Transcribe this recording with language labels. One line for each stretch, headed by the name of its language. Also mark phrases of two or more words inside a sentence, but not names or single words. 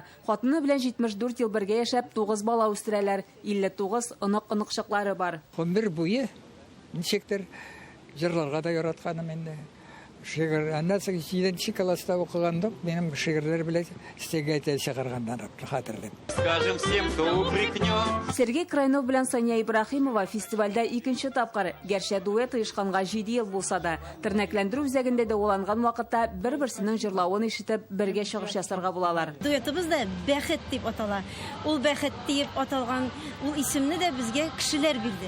Tatar: Хатыны белән 74 ел бергә яшәп 9 бала үстерәләр. 59 онык-оныкчыклары бар. Гомер буе ничектер җырларга да яратканым инде. Шигырь, аннан 7нче класста укыганда минем шигырьләр белән стегәйтә чыгаргандан хәтерлим.
Russian: Скажем всем, кто упрекнет.
Tatar: Сергей Крайнов белән Сания Ибрахимова фестивальдә икенче тапкыр. Гәрчә дуэт оешканга 7 ел булса да, тернәкләндерү үзәгендә дәваланган вакытта бер-берсенең җырлавын ишетеп, бергә чыгыш ясарга булалар. Дуэтыбыз да бәхет дип атала. Ул бәхет дип аталган ул исемне дә безгә кешеләр бирде.